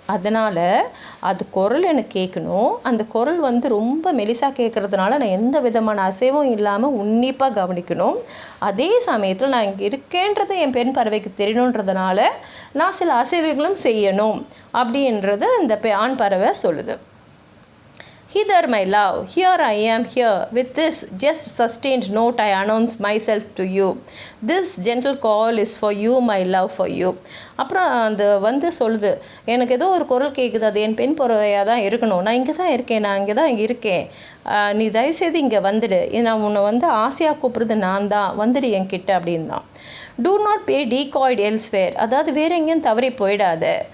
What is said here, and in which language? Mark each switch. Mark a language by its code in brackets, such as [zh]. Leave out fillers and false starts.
[ta] அதனால் அது குரல் எனக்கு கேட்கணும், அந்த குரல் வந்து ரொம்ப மெலிசாக கேட்குறதுனால நான் எந்த விதமான அசைவும் இல்லாமல் உன்னிப்பாக கவனிக்கணும். அதே சமயத்தில் நான் இங்கே இருக்கேன்றது என் பெண் பறவைக்கு தெரியணுன்றதுனால நான் சில அசைவுகளும் செய்யணும் அப்படின்றது இந்த ஆண் பறவை சொல்லுது. [en] Hither my love, here I am here, with this just sustained note I announce myself to you. This gentle call is for you, my love for you. [ta] அப்புறம் அந்த வந்து சொல்லுது, எனக்கு ஏதோ ஒரு குரல் கேட்குது, அது என் பெண் பறவையாக தான் இருக்கணும், நான் இங்கே தான் இருக்கேன், நீ தயவுசெய்து இங்கே வந்துடு, நான் உன்னை வந்து ஆசையாக கூப்பிட்றது நான் தான், வந்துடு என்கிட்ட அப்படின்னு தான். [en] do not be decoyed elsewhere, [ta] அதாவது வேற எங்கேயும் தவறி போயிடாத.